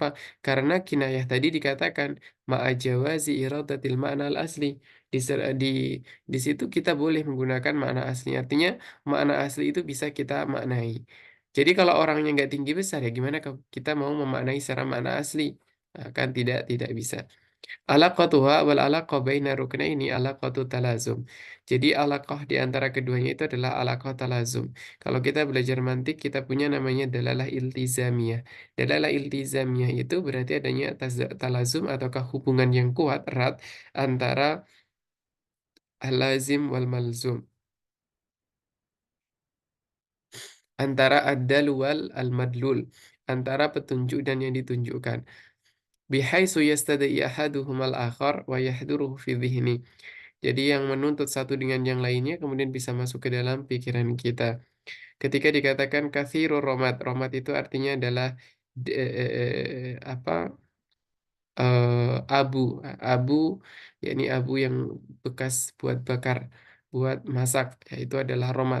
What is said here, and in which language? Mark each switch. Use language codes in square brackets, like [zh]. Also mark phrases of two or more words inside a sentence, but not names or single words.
[id] Karena kinayah tadi dikatakan [ar] مع جواز إرادة المعنى الأصلي. [id] Di, ser- di, di situ kita boleh menggunakan makna asli. Artinya makna asli itu bisa kita maknai. Jadi kalau orangnya nggak tinggi besar ya gimana kalau kita mau memaknai secara makna asli? Nah, kan tidak bisa. [ar] علاقتها والعلاقة بين الركنين علاقة تلازم. [id] Jadi alaqah di antara keduanya itu adalah [ar] علاقة تلازم. [id] Kalau kita belajar mantik, kita punya namanya [ar] دلالة التزامية. دلالة التزامية [id] itu berarti adanya talazum ataukah hubungan yang kuat erat antara [ar] اللازم والملزوم. Antara الدال والمدلول. [id] Antara petunjuk dan yang ditunjukkan. [ar] بحيث يستدعي أحدهما الآخر ويحضره في الذهن. [id] Jadi yang menuntut satu dengan yang lainnya kemudian bisa masuk ke dalam pikiran kita. Ketika dikatakan [ar] كثير الرماد, [id] romat itu artinya adalah apa abu, abu yakni abu yang bekas buat bakar, buat masak, yaitu adalah romat.